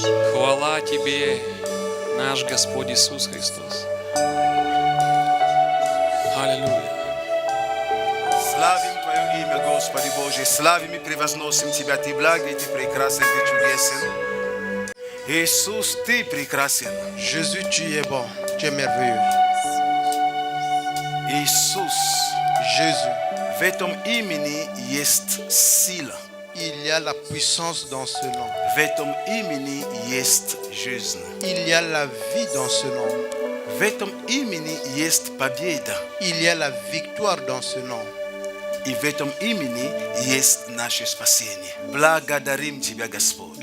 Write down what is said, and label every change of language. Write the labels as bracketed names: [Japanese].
[Russian] Хвала Тебе, наш Господь Иисус Христос. Аллилуйя. Славим Твое имя, Господи Божий, славим и превозносим Тебя, Ты благ, и Ты прекрасен, Ты чудесен. Иисус, Ты прекрасен. [French] Jésus, tu es bon, tu es merveilleux. [Russian] Иисус, [French] Jésus, [Russian] в этом имени есть сила. [French] il y a la puissance dans ce nom. [Russian] В этом имени есть жизнь. [French] Il y a la vie dans ce nom. [Russian] В этом имени есть победа. [French] Il y a la victoire dans ce nom. [Russian] И в этом имени есть наше спасение. Благодарим Тебя, Господь.